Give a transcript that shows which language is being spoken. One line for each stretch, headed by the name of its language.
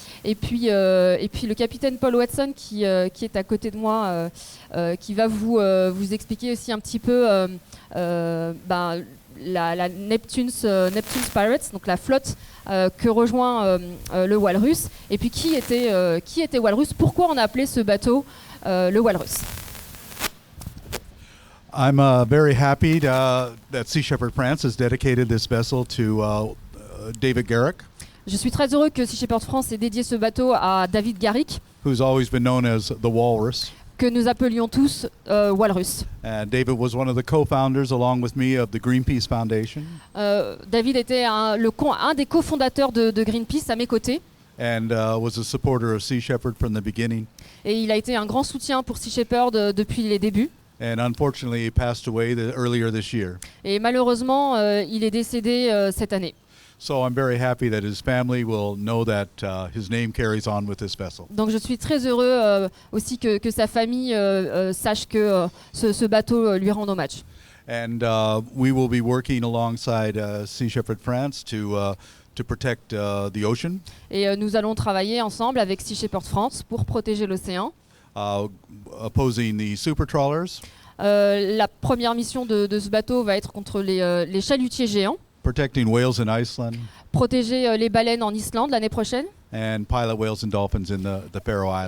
French: Et puis le capitaine Paul Watson qui est à côté de moi, qui va vous expliquer aussi un petit peu la Neptune's Pirates, donc la flotte que rejoint le Walrus. Et puis qui était Walrus, pourquoi on a appelé ce bateau le Walrus.
English: I'm very happy that Sea Shepherd France has dedicated this vessel to David Garrick,
French: Je suis très heureux que Sea Shepherd France ait dédié ce bateau à David Garrick,
English: who's always been known as the Walrus.
French: que nous appelions tous Walrus.
English: And David was one of the co-founders, along with me, of the Greenpeace Foundation.
French: David était un des cofondateurs de Greenpeace à mes côtés.
English: And was a supporter of Sea Shepherd from the beginning.
French: Et il a été un grand soutien pour Sea Shepherd depuis les débuts.
English: And unfortunately, he passed away earlier this year.
French: Et malheureusement, il est décédé cette année.
English: So I'm very happy that his family will know that his name carries on with this vessel.
French: Donc je suis très heureux aussi que sa famille sache que ce bateau lui rend hommage.
English: And we will be working alongside Sea Shepherd France to protect the ocean.
French: Et nous allons travailler ensemble avec Sea Shepherd France pour protéger l'océan.
English: Opposing the super trawlers,
French: La première mission de ce bateau va être contre les chalutiers géants,
English: protecting whales in Iceland,
French: protéger les baleines en Islande l'année prochaine
English: and pilot whales and dolphins in the Faroe